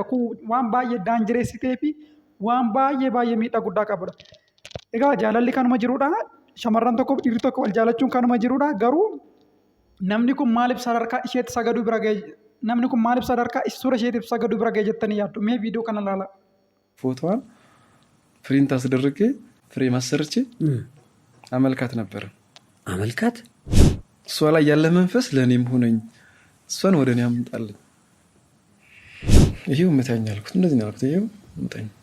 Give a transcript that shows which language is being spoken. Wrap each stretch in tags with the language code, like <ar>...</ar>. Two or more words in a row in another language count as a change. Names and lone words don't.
<om>Kun waan baay'ee daanjireessitee fi waan baay'ee miidhaa guddaa qabudha. Egaa jaalalli kanuma jirudha. Shamarran tokkoof dhiirri tokko wal jaalachuun kanuma jirudha. Garuu namni kun maaliif sadarkaa isheetti sagaduu bira ga'e? Namni kun maaliif sadarkaa suura isheetiif sagaduu bira ga'e jettanii yaaddu? Mee viidiyoo kana ilaala.</om> <am>ፎቶዋን ፕሪንት አስደርጌ ፍሬም አሰርቼ አመልካት ነበር። አመልካት እሷ ላይ ያለ መንፈስ ለእኔም ሆነኝ፣ እሷን ወደ እኔ አምጣልኝ። ይሄው ምታኝ አልኩት። እንደዚህ ነው ያልኩት። ይሄው ምታኝ።</am>